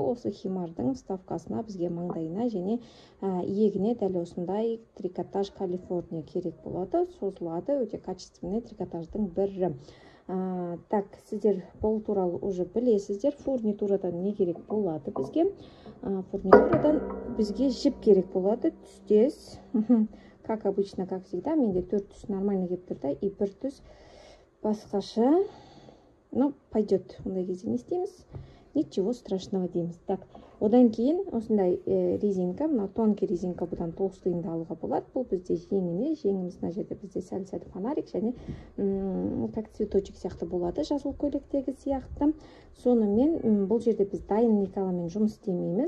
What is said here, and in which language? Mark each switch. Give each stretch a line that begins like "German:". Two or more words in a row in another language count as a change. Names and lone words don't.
Kazakh: Осы химардың вставкасына бізге маңдайына және иегіне дәл осындай трикотаж Калифорния керек болады. Созылады, өте качественный трикотаждың бірі. Так, сіздер бұл туралы уже білесіздер. Фурнитурадан не керек болады бізге? Фурнитурадан бізге жіп керек болады. Түстес,
Russian: как обычно, как всегда,
Kazakh: менде 4 түс нормально келіп тұрды, и 1 түс басқаша.
Russian: Ну, пойдет,
Kazakh: ондай кезде не істейміз?
Russian: Ничего страшного дейміз.
Kazakh: Так, одан кейін осындай резинка, мына тонкий резинка, бұдан толстыйында алуға болады. Бұл бізде жеңіне, жеңіміз мына жерде бізде сәл фонарик және
Russian: как цветочек
Kazakh: сияқты болады, жасыл көйлектегі сияқты. Сонымен бұл жерде біз дайын никаламен жұмыс істемейміз.